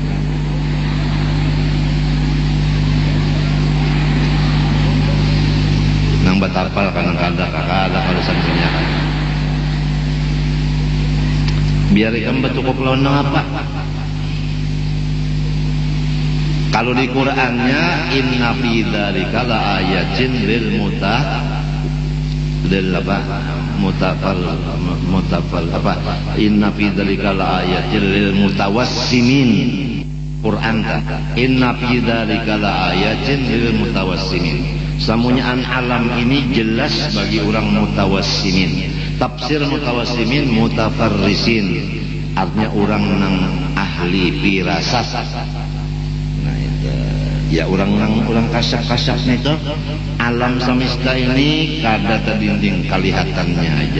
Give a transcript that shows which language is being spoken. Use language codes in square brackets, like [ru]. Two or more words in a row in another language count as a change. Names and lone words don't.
[bjn] Nang batapal kanang kada kalau sampeyan kan. Biar ikam betukup lawan nang apa? Kalau di Qur'annya [ar] إن في ذلك لآيات للمتفل apa إن في ذلك لآيات للمتوسمين. Quran ta إن في ذلك لآيات للمتوسمين. [bjn] Samunyaan alam ini jelas bagi orang mutawassimin. Tafsir [ar] المتوسمين المتفرسين, [bjn] artinya orang nang ahli firasat. Nah itu ya orang kasap itu alam semesta ini kada terdinding kelihatannya aja.